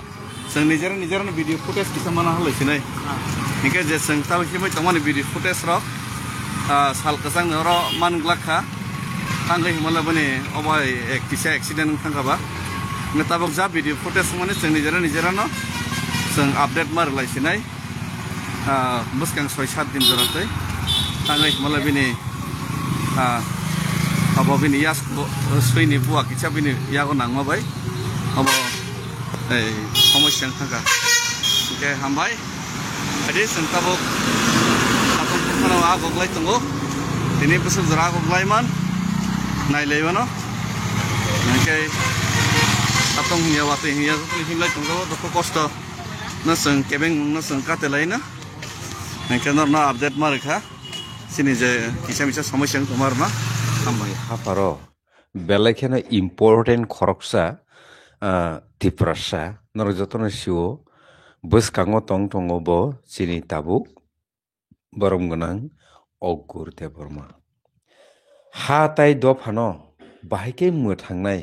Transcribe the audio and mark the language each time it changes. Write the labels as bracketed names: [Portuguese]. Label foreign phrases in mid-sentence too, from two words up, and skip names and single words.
[Kok Borok] seng nijer [English] video footage [Kok Borok] kisa mana halai sinai engkai je seng taw himai tamani [English] video footage [Kok Borok] rok sal kasang ro manglakha anggai himala bani obai kisa accident thangaba ngetabok ja [English] video footage [Kok Borok] mane seng nijer no seng update mar lai sinai buskang 6-7 din joratai anggai himala bini abo bini yas suini buak kicha bini yago nangma bai abo সমস্যা থাকা ke hambai ade sengtabok atong khana wa goglai tongo tini busuk jara goglai man nai leibano ke atong hiya wate hiya himlai tongo doko kosto na seng kebeng na seng katelai na ke na update markha sini je kisa [Bangla] সমস্যা তোমার না [Kok Borok] hambai haparo belakhena important khoroksa tiprasa nor jotona siwo buskango tongtongo bo chini tabuk borom gonang ogur te borma ha tai dofano bahike muthangnai